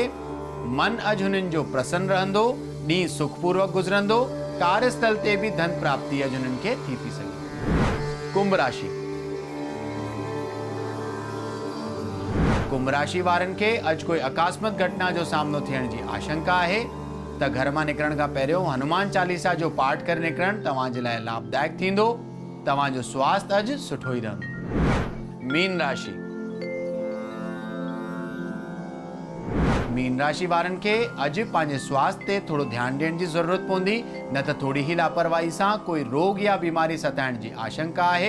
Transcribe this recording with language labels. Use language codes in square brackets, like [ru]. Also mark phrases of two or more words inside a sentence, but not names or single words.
[sd] मन अॼु हुननि जो प्रसन्न रहंदो। ॾींहुं सुखपूर्वक गुज़रंदो। कार्यस्थल ते भी धन प्राप्ति अॼु हुननि खे थी सघे। कुंभ राशि। कुंभ राशि वारनि खे अॼु कोई अकस्मात घटना जो सामनो थियण जी आशंका आहे त घर मां निकिरण खां पहिरियों हनुमान चालीसा जो पाठ करे निकिरणु तव्हां जे लाइ लाभदायक थींदो। तव्हांजो स्वास्थ्य अॼु सुठो ई रहंदो। मीन राशि। मीन राशि वारनि खे अॼु पंहिंजे स्वास्थ्य ते थोरो ध्यानु ॾियण जी ज़रूरत पवंदी, न त थोरी ही लापरवाही सां कोई रोग या बीमारी सताइण जी आशंका आहे।